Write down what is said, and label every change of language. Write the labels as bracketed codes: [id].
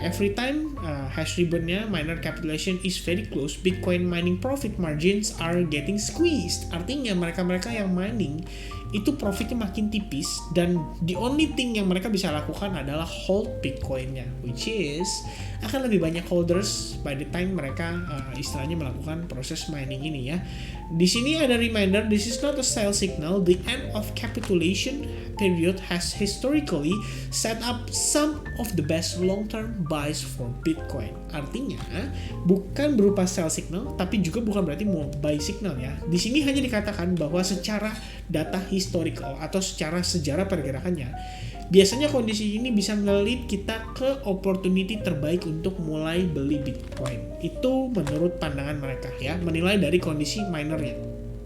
[en] Every time hash ribbon-nya miner capitulation is very close, Bitcoin mining profit margins are getting squeezed. [id] Artinya mereka-mereka yang mining itu profitnya makin tipis dan [en] the only thing [id] yang mereka bisa lakukan adalah hold Bitcoin-nya, [en] which is [id] akan lebih banyak holders [en] by the time [id] mereka istilahnya melakukan proses mining ini ya. Di sini ada [en] reminder, this is not a sell signal. The end of capitulation period has historically set up some of the best long-term buys for Bitcoin. [id] Artinya bukan berupa sell signal, tapi juga bukan berarti mau buy signal ya. Di sini hanya dikatakan bahwa secara data historical atau secara sejarah pergerakannya, biasanya kondisi ini bisa ngelit kita ke opportunity terbaik untuk mulai beli Bitcoin. Itu menurut pandangan mereka ya, menilai dari kondisi minernya.